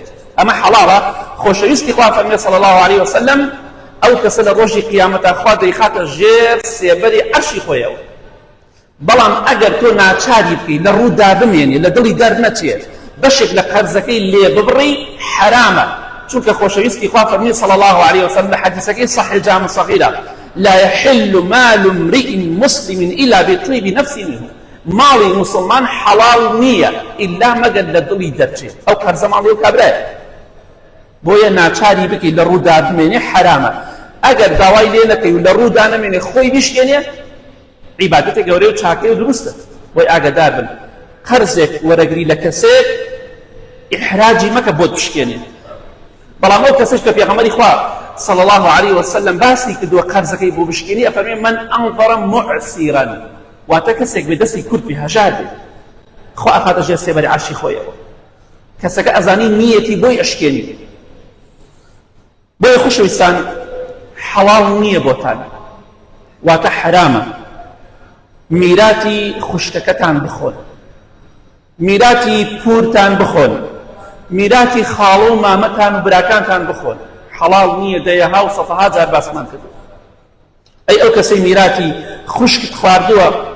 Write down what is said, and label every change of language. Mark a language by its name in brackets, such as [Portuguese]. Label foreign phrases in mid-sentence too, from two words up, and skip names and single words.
[Central Kurdish] ئەمە حەڵاڵە. خۆشەویستی خوا فەرمیە [Arabic] صلی الله علیه وسلم [Central Kurdish] ئەو کەسە لە ڕۆژی قیامەتە خوا دەیخاتە ژێر سێبەری عەرشی خۆیەوە، بەڵام ئەگەر تۆ ناچاری بکەی لە ڕوودا بمێنی لە دڵی دەرنەچێت بەشێک لە قەرزەکەی لێ ببڕی حرامە چونکە خۆشەویستی خوا فەرمی [Arabic] صلى الله عليه وسلم [Central Kurdish] لە حەدیثەکەی صحیح جامع صغیرە [Arabic] لا يحل مال امرئ مسلم إلا بطيب نفس منه [Central Kurdish] ماڵی مسلمان حەڵاڵ نییە ئیلا مەگەر لە دڵی دەرچێت ئەو قەرزە ماڵی و کابرایە بۆیە ناچاری بکەی لە ڕوودا بمێنێ حرامە ئەگەر داوای لێ نەکەی و لە ڕوودا نەمێنێ خۆی بیشکێنێ عیبادەتێک گەورەی و چاکەی و دروستە بۆی ئاگادار بن قەرزێک وەرەگری لە کەسێک ئیحراجی مەکە بۆت بشکێنێ بەڵام ئەو کەسەش کە پێغەمبەری خوا [Arabic] صلى الله عليه وسلم [Central Kurdish] باسی کردووە قەرزەکەی بۆ بشکێنی ئەفەرمێ [Arabic] من ئەنظەرە معسیرا [Central Kurdish] واتە کەسێک بێ دەستی کورت بێ هەژار بێ خوا ئەخاتە ژێر سێبەری عەرشی خۆیەوە کەسەکە ئەزانی نیەتی بۆی ئەشکێنی بۆیە خۆشەویستان حەڵاڵ نییە بۆتان واتە حرامە میراتی خوشکەکەتان بخۆن میراتی پورتان بخۆن میراتی خاڵە و مامەتان و براکانتان بخۆن حەڵاڵ نییە دەیەها و سەفەها جار باسمان کردو ئەی ئەو کەسەی میراتی خوشکت خواردووە